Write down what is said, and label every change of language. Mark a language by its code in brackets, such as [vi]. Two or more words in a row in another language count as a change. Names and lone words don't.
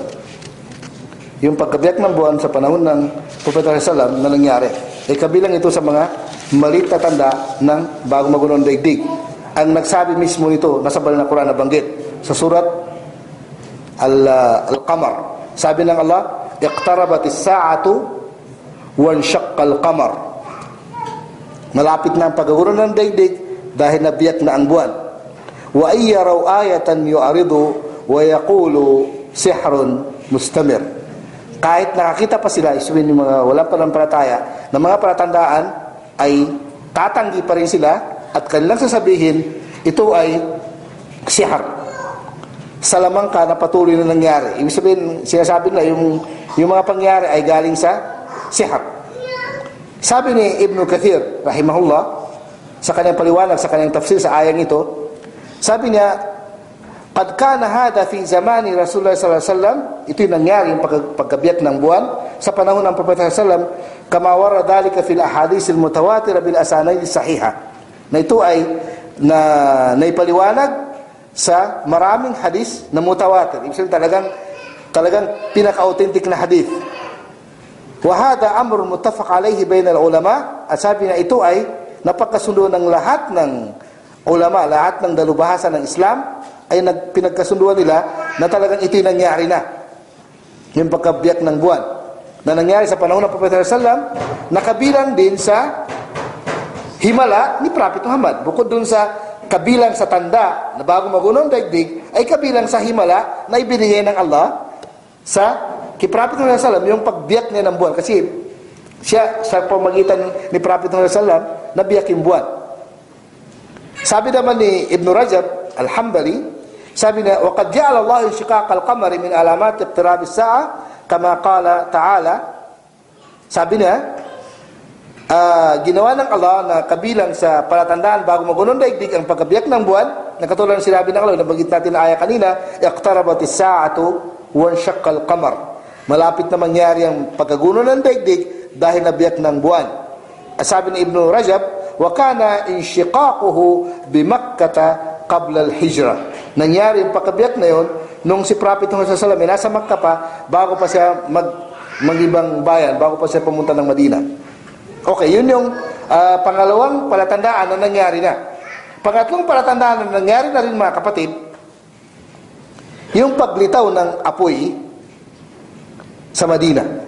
[tl] Yung pagbiyak ng buwan sa panahon ng Propeta sallallahu na nangyari, ay kabilang ito sa mga maliit na tanda ng bago magunong daigdig. Ang nagsabi mismo nito, nasa banal na Quran na banggit, sa surat Al-Qamar. Sabi ng Allah, [ar] اقتربت الساعة وانشق القمر. [tl] Malapit na ang pagkaguron ng daigdig dahil nabiyak na ang buwan. [ar] وإن يروا آية يعرضوا ويقولوا سحر مستمر. [tl] Kahit nakakita pa sila, isipin yung mga walang panampalataya, na mga palatandaan ay tatanggi pa rin sila at kanilang sasabihin, ito ay sihr. Salamangka na patuloy na nangyari. Ibig sabihin, sinasabi na yung mga pangyari ay galing sa sihr. Sabi ni Ibn Kathir, rahimahullah, sa kanyang paliwanag, sa kanyang tafsir sa ayang ito, sabi niya, [ar] قد كان هذا في زمان رسول الله صلى الله عليه وسلم, [tl] ito yung nangyari, yung pagkabiyak ng buwan sa panahon ng Propeta [ar] صلى الله عليه وسلم, كما ورد ذلك في الأحاديث المتواترة بالأسانيد الصحيحة. [tl] Na ito ay naipaliwanag sa maraming hadis na mutawatir. Ibig sabihin talagang pinaka-authentic na hadith. [ar] وهذا أمر متفق عليه بين العلماء. [tl] At sabi na ito ay napagkasundo ng lahat ng ulama, lahat ng dalubhasa ng Islam ay pinagkasunduan nila na talagang ito'y nangyari na. Yung pagkabiyak ng buwan na nangyari sa panahon ng Propeta [ar] صلى الله عليه وسلم, [tl] nakabilang din sa himala ni Prophet Muhammad. Bukod dun sa kabilang sa tanda na bago magunong daigdig, ay kabilang sa himala na ibinigay ng Allah sa kay Prophet Muhammad [ar] صلى الله عليه وسلم, [tl] yung pagbiyak niya ng buwan. Kasi siya, sa pamagitan ni Prophet Muhammad [ar] صلى الله عليه وسلم, [tl] nabiyak yung buwan. Sabi naman ni Ibn Rajab Al-Hanbali, sabi na, [ar] وَقَدْ جَعَلَ اللَّهُ انشِقَاقَ الْقَمَرِ مِنْ عَلَامَاتِ اقْتِرَابِ السَّاعَةِ كَمَا قَالَ تَعَالَى. [tl] Sabi na, ginawa ng Allah na kabilang sa palatandaan bago magunong daigdig ang pagkabiyak ng buwan, na katulad ng sinabi ng Allah, nabanggit natin na aya kanina, [ar] اقْتَرَبَتِ السَّاعَةُ وَانشَقَّ الْقَمَرِ. [tl] Malapit na mangyari ang pagkaguno ng daigdig dahil nabiyak ng buwan. At sabi ni Ibn Rajab, [ar] وَكَانَ إِنْشِقَاقُهُ بِمَكَّةَ قَبْلَ الْحِجْرَةِ. [tl] Nangyari yung pagkabiyak na yun nung si Prophet Muhammad [ar] صلى الله عليه وسلم [tl] nasa Makkah pa bago pa siya mag-ibang bayan, bago pa siya pumunta ng Madina. Okay, yun yung pangalawang palatandaan na nangyari na. Pangatlong palatandaan na nangyari na rin, mga kapatid, yung paglitaw ng apoy sa Madina.